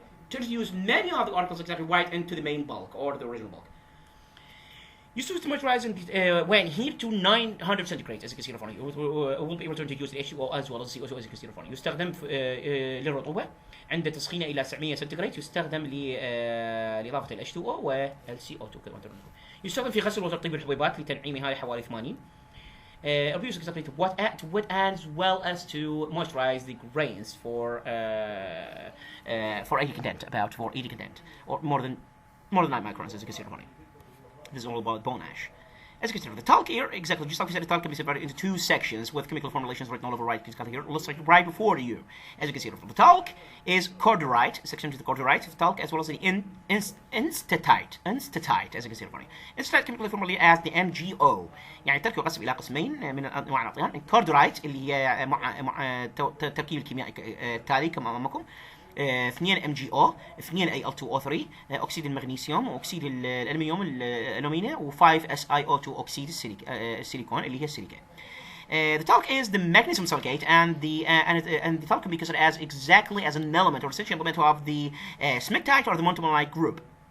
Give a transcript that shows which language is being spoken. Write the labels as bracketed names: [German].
[English] To introduce many of the articles exactly right into the main bulk or the original bulk. Used to moisturize when heat to 900 centigrade, as you can see in front of you. We'll be able to introduce the H2O as well as CO2, as you can see in front of you. [Arabic] يستخدم للرطوبة عند تسخينه إلى 900 سنتيغراد يستخدم لإضافة ال H2O وال CO2 كما ترون. يستخدم في غسل وترطيب الحبيبات لتنعيمها حوالي 80. [English] Abuse exactly to wet as well as to moisturize the grains for 80 content, about for 80 content, or more than 9 microns, as you can see in front of you. This is all about bone ash. As you can see, the talc here, exactly just like we said, the talc can be separated into two sections with chemical formulations written all over right here. Let's like right before you. As you can see, the talc is cordierite, section to the cordierite, the talc, as well as the enstatite, as you can see in front of you. Enstatite chemically formulated as the MgO. [Arabic] يعني التركيب يقسم إلى قسمين من أنواع الأطيان. الكورديرايت اللي هي مع التركيب الكيميائي التالي كما أمامكم. 2 MgO 2 Al2O3 أكسيد المغنيسيوم وأكسيد الألمنيوم الألومينيا و5 SiO2 أكسيد السيليكون اللي هي السيليكا. [English] The talc is the magnesium silicate and the talc can be considered as exactly as an element or essential element of the smectite or the monomer group.